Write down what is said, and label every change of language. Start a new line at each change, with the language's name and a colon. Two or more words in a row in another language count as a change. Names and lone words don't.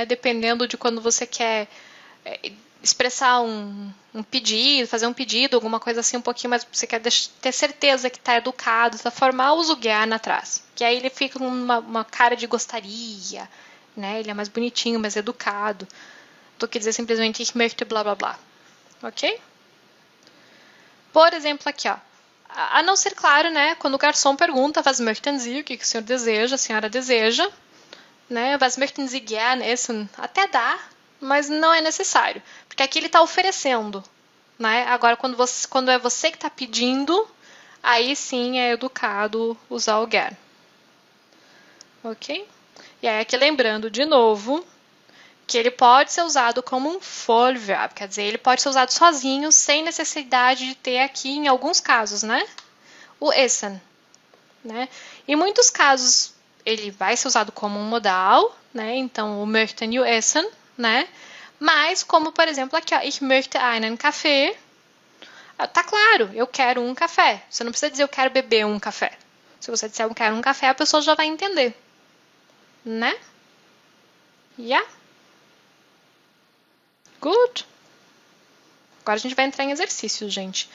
Portuguese: Dependendo de quando você quer expressar um pedido, fazer um pedido, alguma coisa assim um pouquinho mais, você quer ter certeza que está educado, está formal, usa o gern atrás. Que aí ele fica com uma cara de gostaria, né? Ele é mais bonitinho, mais educado, do que dizer simplesmente
German: ich möchte
Portuguese: blá blá blá. Ok? Por exemplo, aqui, ó. A não ser, claro, né, quando o garçom pergunta,
German: was möchten Sie,
Portuguese: o que o senhor deseja, a senhora deseja, né,
German: was möchten Sie gern essen,
Portuguese: até dá, mas não é necessário, porque aqui ele está oferecendo, né, agora quando é você que está pedindo, aí sim é educado usar o gern, ok? E aí aqui lembrando de novo, que ele pode ser usado como um Vollverb, quer dizer, ele pode ser usado sozinho, sem necessidade de ter aqui, em alguns casos, né, o essen, né? Em muitos casos, ele vai ser usado como um modal, né, então o möchten e o essen, né, mas como, por exemplo, aqui, ó,
German: ich möchte einen Kaffee,
Portuguese: tá claro, eu quero um café, você não precisa dizer eu quero beber um café, se você disser eu quero um café, a pessoa já vai entender, né?
English: Yeah? Good.
Portuguese: Agora a gente vai entrar em exercícios, gente.